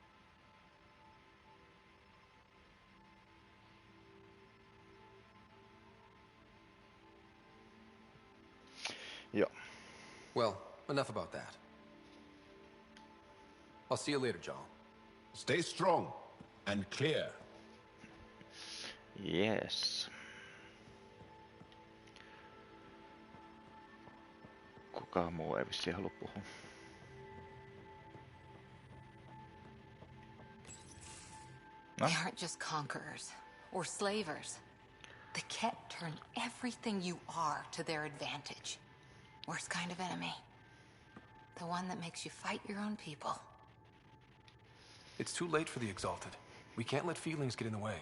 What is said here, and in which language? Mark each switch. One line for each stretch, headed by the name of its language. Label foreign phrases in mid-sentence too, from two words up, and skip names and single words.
Finnish: Joo.
English: Well, enough about that. I'll see you later, Joel. Stay strong and clear. Yes.
Finnish: Kukaan muu ei vissiin halua puhua.
English: No? They aren't just conquerors or slavers. The Ket turn everything you are to their advantage. Worst kind of enemy. The one that makes you fight your own people. It's too late for the Exalted. We can't let feelings get in the way.